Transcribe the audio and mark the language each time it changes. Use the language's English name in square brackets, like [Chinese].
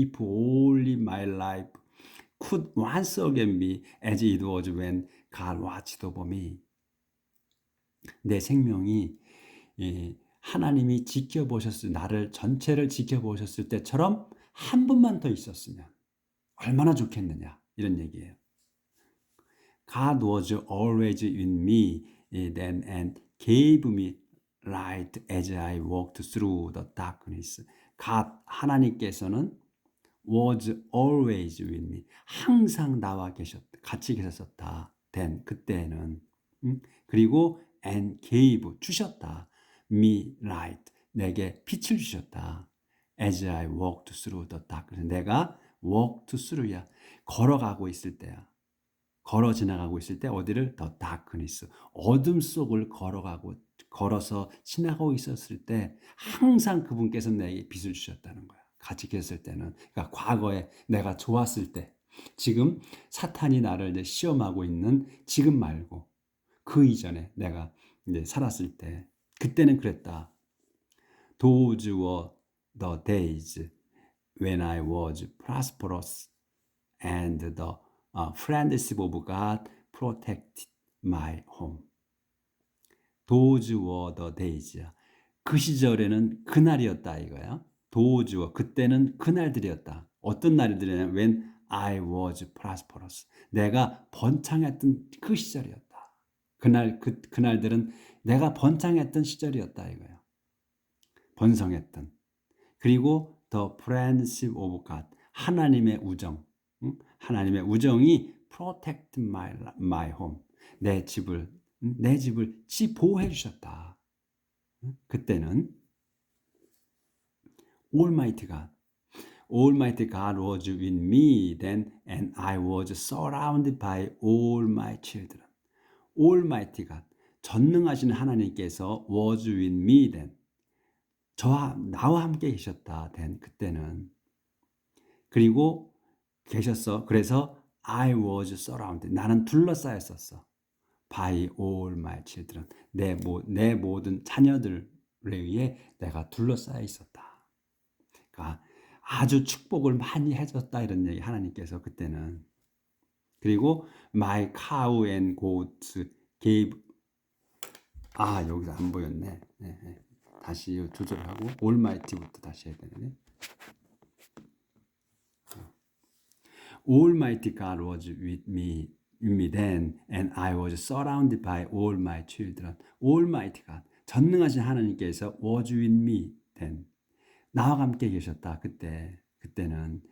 [English] If only my life could once again be as it was when God watched over me. [Korean] 내 생명이 하나님이 나를 전체를 지켜보셨을 때처럼 한 번만 더 있었으면 얼마나 좋겠느냐 이런 얘기예요. [English] God was always with me then and gave me light as I walked through the darkness. God [Korean] 하나님께서는 [English] was always with me. [Korean] 항상 나와 같이 계셨었다. [English] then [Korean] 그때는 그리고 [English] and gave [Korean] 주셨다. [English] me light [Korean] 내게 빛을 주셨다. [English] as I walked through the darkness [Korean] 내가 [English] walked through야. [Korean] 걸어가고 있을 때야. 걸어 지나가고 있을 때 어디를 더 darkness 어둠 속을 걸어서 지나가고 있었을 때 항상 그분께서 내게 빛을 주셨다는 거야. 같이 계셨을 때는 그러니까 과거에 내가 좋았을 때 지금 사탄이 나를 이제 시험하고 있는 지금 말고 그 이전에 내가 이제 살았을 때 그때는 그랬다. [English] Those were the days when I was prosperous and the friendship of God protected my home. Those were the days야. [Korean] 그 시절에는 그날이었다 이거야. [English] Those were [Korean] 그때는 그날들이었다. 어떤 날들이냐면 [English] when I was prosperous. [Korean] 내가 번창했던 그 시절이었다. 그날들은 내가 번창했던 시절이었다 이거야. 번성했던. 그리고 [English] the friendship of God. [Korean] 하나님의 우정. 하나님의 우정이 [English] protect my home. [Korean] 내 집을 보호해 주셨다. 그때는 [English] Almighty God was with me then and I was surrounded by all my children. Almighty God, [Korean] 전능하신 하나님께서 [English] was with me then. [Korean] 나와 함께 계셨다. then 그때는. 그리고 계셨어. [English] 그래서 I was surrounded. [Korean] 나는 둘러싸였었어. [English] by all my children. [Korean] 내 모든 자녀들에 의해 내가 둘러싸여 있었다. 그러니까 아주 축복을 많이 해줬다 이런 얘기 하나님께서 그때는. 그리고 [English] my cow and goats gave [Korean] 여기서 안 보였네. 다시 조절하고 almighty부터 다시 해야 되네. [English] Almighty God was with me then and I was surrounded by all my children. Almighty God, [Korean] 전능하신 하나님께서 [English] was with me then. [Korean] 나와 함께 계셨다. 그때는.